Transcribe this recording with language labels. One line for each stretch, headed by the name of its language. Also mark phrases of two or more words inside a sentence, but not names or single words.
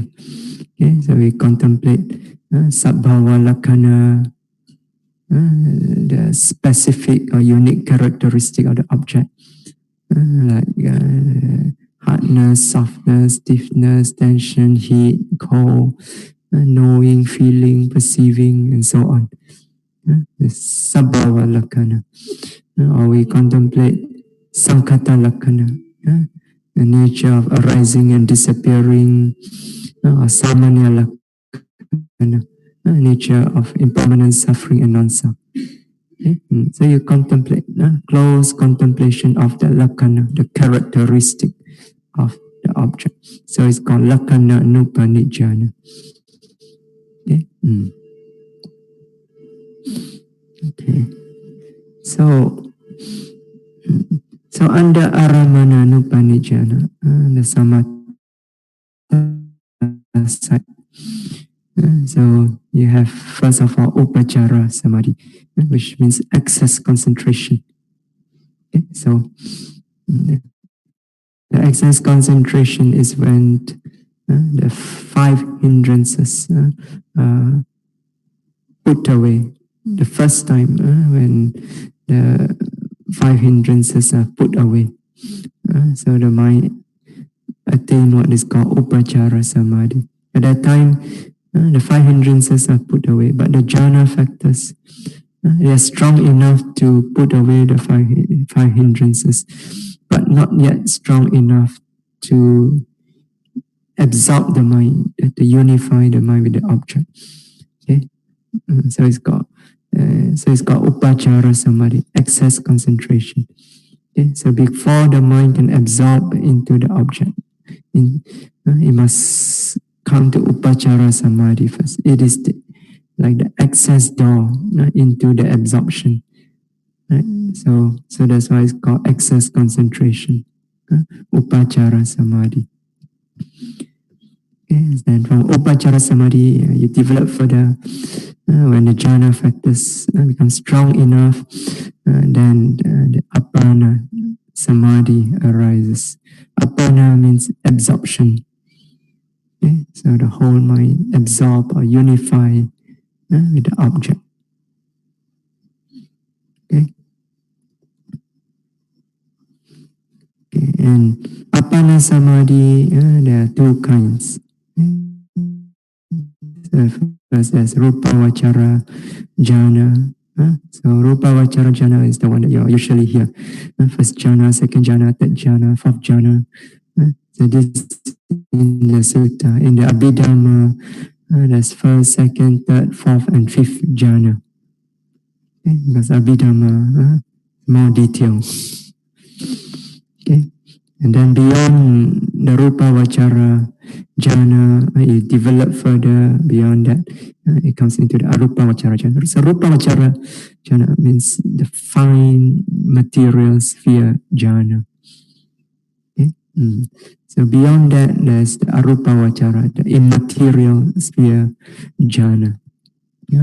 English: Okay, so we contemplate
Pali: sabhava lakkhana,
English: the specific or unique characteristic of the object, like hardness, softness, stiffness, tension, heat, cold, knowing, feeling, perceiving, and so on.
Pali: The sabhava lakkhana.
English: Or we contemplate
Pali: sankhata lakkhana,
English: the nature of arising and disappearing,
Pali: samanya lakkhana,
English: nature of impermanent suffering and non-self. Okay? So you contemplate, close contemplation of the lakkhana, the characteristic of the object. So it's called
Pali: lakkhana nupanijjhana.
English: Okay? Okay. So under
Pali: aramana nupanijjhana,
English: the samatha side. So you have first of all
Pali: upachara samadhi,
English: which means excess concentration. Okay? So the excess concentration is when the 5 hindrances put away. The first time when the 5 hindrances are put away, so the mind attain what is called
Pali: upachara samadhi.
English: At that time, the 5 hindrances are put away, but the jhana factors, they are strong enough to put away the five hindrances, but not yet strong enough to absorb the mind, to unify the mind with the object. Okay, so it's called
Pali: upachara samadhi,
English: excess concentration. Okay, so before the mind can absorb into the object, it must come to
Pali: upachara samadhi
English: first. It is like the access door into the absorption. Right? So that's why it's called excess concentration,
Pali: upachara samadhi.
English: Okay, then from
Pali: upachara samadhi,
English: you develop further. When the jhana factors become strong enough, then the
Pali: apana samadhi
English: arises. Apana means absorption. Okay? So the whole mind absorb or unify with the object. Okay? Okay. And
Pali: apana samadhi,
English: there are 2 kinds. So first there's
Pali: rupa vachara jhana.
English: So
Pali: rupa vachara jhana
English: is the one that you usually hear. First jhana, second jhana, third jhana, fourth jhana. So this in the sutta. In the Abhidhamma, there's first, second, third, fourth, and fifth jhana. Okay? Because Abhidhamma, more detail. Okay? And then beyond the
Pali: rupa vachara jhana,
English: you develop further beyond that. It comes into the
Pali: arupa vachara jhana.
English: So
Pali: rupa vachara jhana
English: means the fine material sphere jhana. Okay? So beyond that, there's the
Pali: arupa vachara,
English: the immaterial sphere jhana. Yeah?